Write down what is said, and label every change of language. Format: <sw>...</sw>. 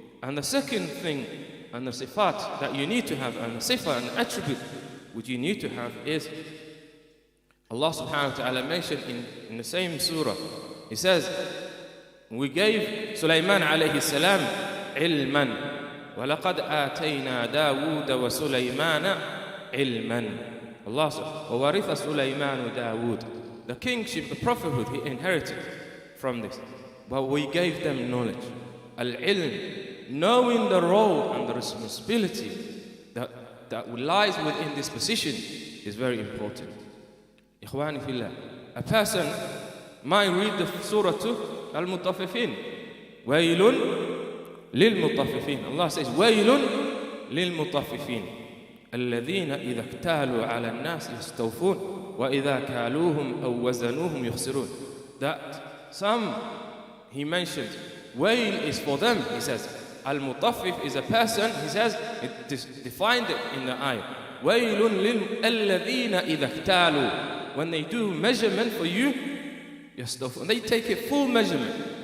<en>And the second thing, and the sifat that you need to have, and the sifat and attribute which you need to have is, Allah subhanahu wa ta'ala mentioned in the same surah, He says, we gave Sulaiman alayhi salam ilman,</en> <ar>وَلَقَدْ آتَيْنَا دَاوُودَ وَسُلَيْمَانَ عِلْمًا.</ar> <en>Allah says,</en> <ar>وَوَرِثَ سُلَيْمَانُ دَاوُودَ.</ar> <en>The kingship, the prophethood, he inherited from this. But we gave them knowledge. Al-ilm, knowing the role and the responsibility that lies within this position is very important.</en> <ar>Ikhwani fillah.</ar> <en>A person might read the surah to Al-Mutaffifin.</en> <ar>Waylun lil-Mutaffifin.</ar> <en>Allah says,</en> <ar>Waylun lil-Mutaffifin. الذين إذا اكتالوا على الناس يستوفون وإذا كالوهم أو وزنوهم يخسرون.</ar> <en>That some, he mentioned, wail is for them, he says. Al-Mutaffif is a person, he says, it defined it in the ayah.</en> <ar>وَيْلٌ لِلَّذِينَ إِذَا اكْتَالُوا.</ar> <en>When they do measurement for you,</en> <ar>يستوفون.</ar> <en>They take a full measurement.</en>